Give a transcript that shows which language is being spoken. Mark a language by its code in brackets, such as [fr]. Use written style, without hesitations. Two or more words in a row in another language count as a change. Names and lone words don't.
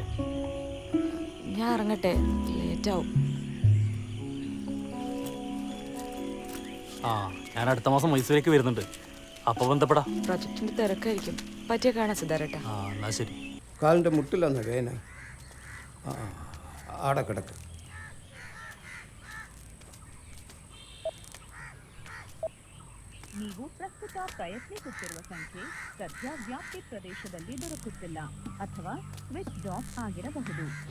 [ml] ഞാൻ ഇറങ്ങട്ടെ, ലേറ്റാവും. ആ, ഞാൻ അടുത്ത മാസം മൈസൂരേക്ക് വരുന്നുണ്ട്. അപ്പൊ ബന്ധപ്പെടാ. പ്രൊജക്ടിന്റെ തിരക്കായിരിക്കും. പറ്റിയ കാണാൻ സിദ്ധാരട്ടാ. ആ, എന്നാ ശരി. കാലിൻ്റെ മുട്ടിലൊന്ന് വേന. ആ, ആടെ കിടക്ക്. [kn] ನೀವು ಪ್ರಸ್ತುತ ಪ್ರಯತ್ನಿಸುತ್ತಿರುವ ಸಂಖ್ಯೆ ಸದ್ಯ ವ್ಯಾಪ್ತಿ ಪ್ರದೇಶದಲ್ಲಿ ದೊರಕುತ್ತಿಲ್ಲ ಅಥವಾ [en] switch off [kn] ಆಗಿರಬಹುದು.